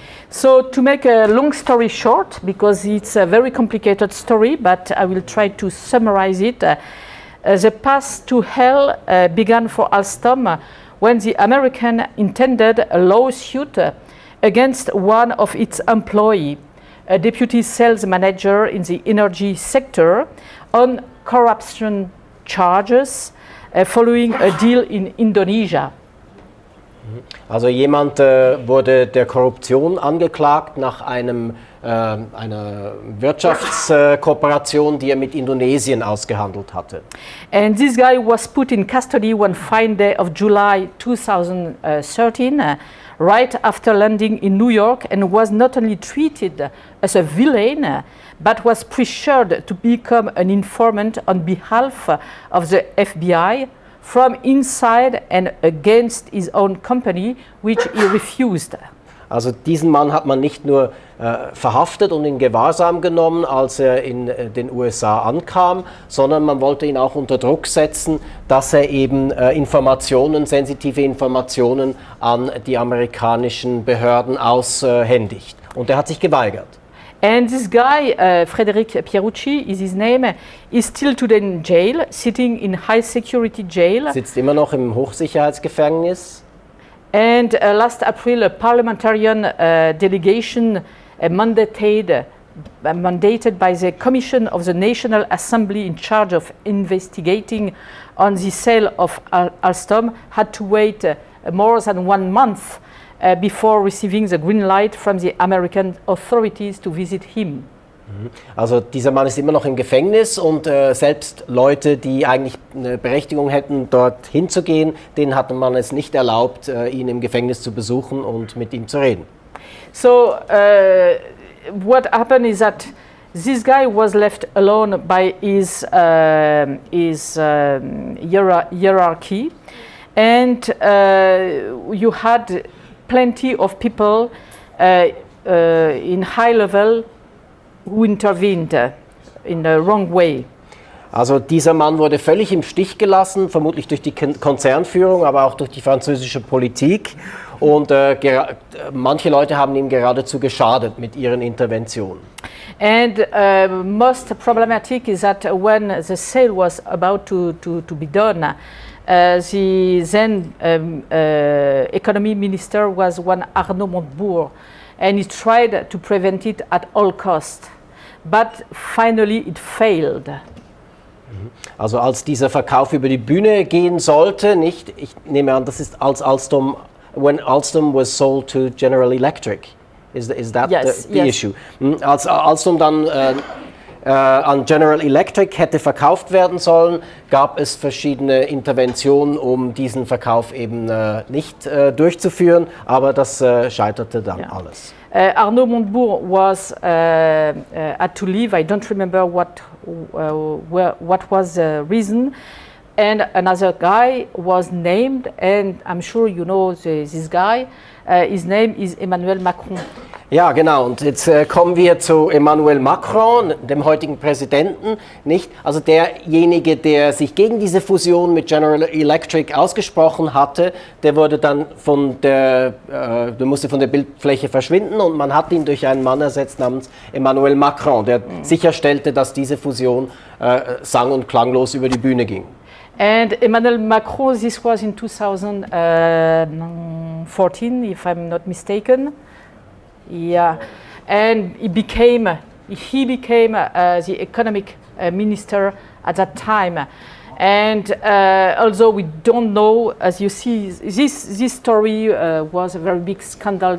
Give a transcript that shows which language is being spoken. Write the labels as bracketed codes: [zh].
[en] So to make a long story short, because it's a very complicated story, but I will try to summarize it. The path to hell began for Alstom when the American intended a lawsuit against one of its employees, a deputy sales manager in the energy sector, on corruption charges following a deal in Indonesia. [de] Also jemand wurde der Korruption angeklagt nach einer Wirtschaftskooperation, die er mit Indonesien ausgehandelt hatte. [en] And this guy was put in custody one fine day of July 2013, right after landing in New York, and was not only treated as a villain, but was pressured to become an informant on behalf of the FBI from inside and against his own company, which he refused. [de] Also diesen Mann hat man nicht nur verhaftet und in Gewahrsam genommen, als er in den USA ankam, sondern man wollte ihn auch unter Druck setzen, dass er eben sensitive Informationen an die amerikanischen Behörden aushändigt. Und er hat sich geweigert. [en] And this guy, Frédéric Pierucci is his name, is still today in jail, sitting in high security jail. [de] Sitzt immer noch im Hochsicherheitsgefängnis. [en] And last April, a parliamentarian delegation mandated by the Commission of the National Assembly in charge of investigating on the sale of Alstom had to wait more than 1 month before receiving the green light from the American authorities to visit him. [de] Also dieser Mann ist immer noch im Gefängnis und selbst Leute, die eigentlich eine Berechtigung hätten, dort hinzugehen, denen hatte man es nicht erlaubt, ihn im Gefängnis zu besuchen und mit ihm zu reden. [en] So what happened is that this guy was left alone by his hierarchy, and you had plenty of people in high level who intervened in the wrong way. [de] Also dieser Mann wurde völlig im Stich gelassen, vermutlich durch die Konzernführung, aber auch durch die französische Politik. Und manche Leute haben ihm geradezu geschadet mit ihren Interventionen. [en] And most problematic is that when the sale was about to be done, the then economy minister was one Arnaud Montebourg, and he tried to prevent it at all costs. But finally it failed. [de] Also als dieser Verkauf über die Bühne gehen sollte, nicht, ich nehme an, das ist als [en] when Alstom was sold to General Electric. Is that yes, the issue? [de] Als Alstom dann an General Electric hätte verkauft werden sollen, gab es verschiedene Interventionen, um diesen Verkauf eben nicht durchzuführen, aber das scheiterte dann alles. [en] Arnaud Montebourg was had to leave. I don't remember what was the reason. And another guy was named, and I'm sure you know this guy. His name is Emmanuel Macron. [de] Ja, genau. Und jetzt kommen wir zu Emmanuel Macron, dem heutigen Präsidenten, nicht? Also derjenige, der sich gegen diese Fusion mit General Electric ausgesprochen hatte, der musste von der Bildfläche verschwinden und man hat ihn durch einen Mann ersetzt namens Emmanuel Macron, der sicherstellte, dass diese Fusion sang- und klanglos über die Bühne ging. [en] And Emmanuel Macron, this was in 2014, if I'm not mistaken. Yeah, and he became the economic minister at that time. And although we don't know, as you see, this story was a very big scandal.